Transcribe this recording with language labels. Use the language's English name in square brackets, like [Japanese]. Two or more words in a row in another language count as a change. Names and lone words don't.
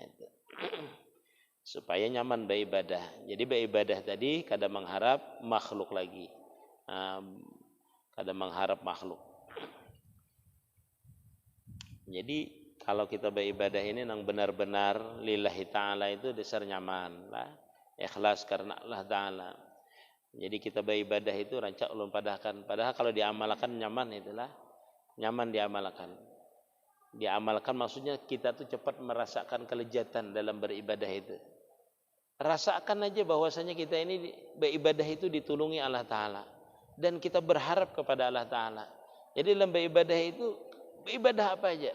[Indonesian] Nah, itu. supaya nyaman beribadah. Jadi beribadah tadi kadang mengharap makhluk lagi, kadang mengharap makhluk. [Banjar] Jadi kalau kita beribadah ini nang benar-benar [Arabic] lillahi ta'ala [Banjar] itu dasar nyaman lah, ikhlas karena [Arabic] Allah ta'ala. [Banjar] Jadi kita beribadah itu rancak ulun padahkan. Padahal kalau diamalkan nyaman itulah, nyaman diamalkan. [Indonesian] Diamalkan maksudnya kita tuh cepat merasakan kelezatan dalam beribadah itu. Rasakan aja bahwasanya kita ini beribadah itu ditulungi [Arabic] Allah Ta'ala. [Indonesian] Dan kita berharap kepada [Arabic] Allah Ta'ala. [Indonesian] Jadi dalam beribadah itu, beribadah apa aja.